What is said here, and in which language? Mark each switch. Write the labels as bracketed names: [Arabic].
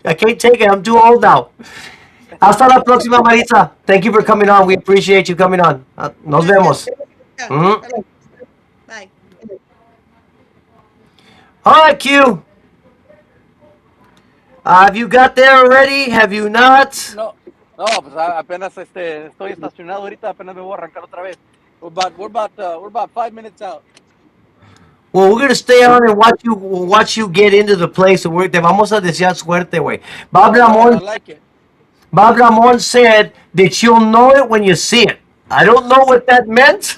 [English] I can't take it. I'm too old now. [Spanish] Hasta la próxima, [English] Maritza. Thank you for coming on. We appreciate you coming on. [Spanish] Nos vemos. [English] Yeah. Mhm. Bye. All right, Q. Have you got there already? Have you not? [Spanish] No, no, pues apenas estoy estacionado ahorita. Apenas me voy a arrancar otra vez. [English] We're about 5 minutes out. Well, we're gonna stay on and watch you get into the place. And [Spanish] te vamos a desear suerte, güey. [English] Bob All right, I Lamont, like it. Bob Lamont said that you'll know it when you see it. I don't know what that meant.